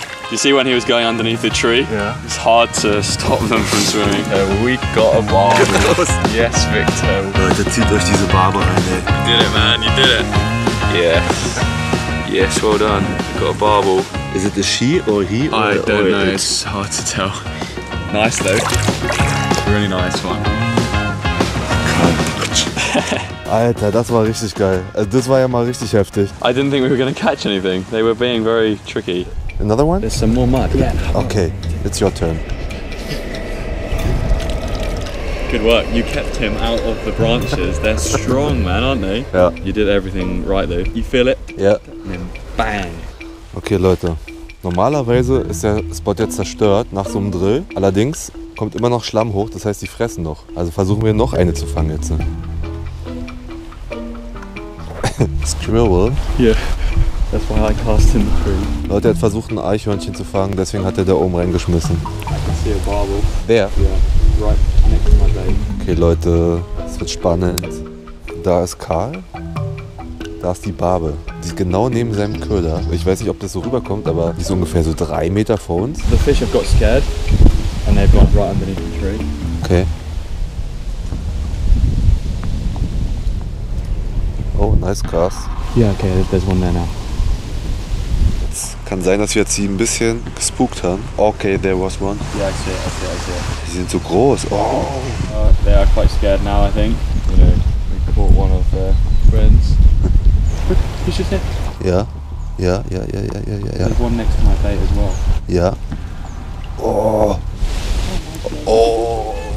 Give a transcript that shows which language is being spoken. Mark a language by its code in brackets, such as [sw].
[en] You see when he was going underneath the tree? Yeah. It's hard to stop them from swimming. We got a barbel. Yes, Victor. [de] Leute, zieht euch diese Barbe rein, ey. [en] You did it, man. You did it. Yes. Yes, well done. You got a barbel. Is it a she or he? I or don't know. it? It's hard to tell. Nice though. Really nice one. [de] Alter, das war richtig geil. Also das war ja mal richtig heftig. [en] I didn't think we were going to catch anything. They were being very tricky. Another one? There's some more mud. Yeah. Okay, it's your turn. Good work. You kept him out of the branches. They're strong, man, aren't they? [de] Ja. [en] You did everything right though. You feel it? [de] Ja. [en] And then bang. [de] Okay, Leute. Normalerweise ist der Spot jetzt zerstört nach so einem Drill. Allerdings kommt immer noch Schlamm hoch, das heißt, die fressen noch. Also versuchen wir noch eine zu fangen jetzt. [en] Squirrel. Yeah. That's why I cast in the tree. [de] Leute, er hat versucht, ein Eichhörnchen zu fangen, deswegen hat er da oben reingeschmissen. [en] I can see a barbel. [de] Wer? [en] Yeah. Right next to my bait. [de] Okay, Leute, es wird spannend. Da ist Karl. Da ist die Barbe. Die ist genau neben seinem Köder. Ich weiß nicht, ob das so rüberkommt, aber die ist ungefähr so 3 Meter vor uns. [en] The fish have got scared and they've gone right underneath the tree. Okay. Oh, nice cast. Yeah, okay, there's one there now. [de] Kann sein, dass wir jetzt sie ein bisschen gespukt haben. [en] Okay, there was one. Yeah, I see it, I see it, I see it. [de] Die sind so groß. Oh. [en] They are quite scared now, I think. You know, we caught one of their friends. Fish just there. [de] Ja. Ja. [en] There's one next to my bait as well. [de] Ja. Oh. Oh.